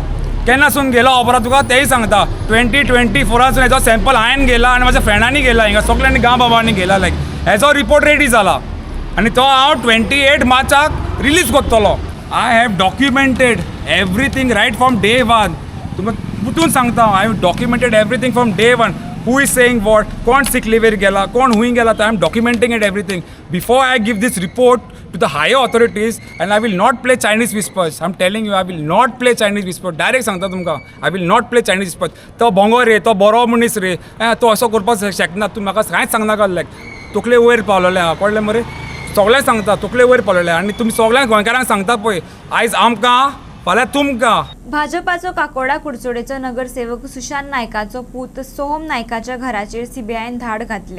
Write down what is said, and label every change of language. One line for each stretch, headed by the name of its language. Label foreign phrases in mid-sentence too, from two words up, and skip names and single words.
Konkani: केन्नासून गेला खबर तुका? तेय सांगता 2024 हेजो सॅम्पल हांवें गेला आनी म्हाज्या फ्रेंडांनी गेला हिंगा सगळ्यांनी गांव बाबांनी गेला लायक हेजो
English: report ready
Konkani: जाला आनी तो हांव 28 मार्चाक रिलीज करतलो.
English: I have documented everything right from day one.
Konkani: तुमकां उठून सांगता
English: I have documented everything from day one. Who is saying what,
Konkani: कोण
English: sick leave
Konkani: गेला, कोण हूंय गेला,
English: I am documenting it everything before I give this report to the higher authorities, and I will not play Chinese whispers. I'm telling you, I will not play Chinese whispers.
Konkani: Direct सांगता तुमकां,
English: I will not play Chinese whispers.
Konkani: तो भोंगो रे, तो बरो मनीस रे, तो असो करपाक शकना. तूं म्हाका कांयच सांगनाका लायक तकले वयर पावलेले आहा कळ्ळें मरे. सगळें सांगता तकले वयर पावलेले आनी तुमी सगळ्यांक गोंयकारांक सांगता पळय आयज आमकां फाल्यां तुमकां भाजपाचो काकोडा कुडचोडेचो नगरसेवक सुशांत नायकाचो पूत सोहम नायकाच्या घराचेर सीबीआयन धाड घातल्या.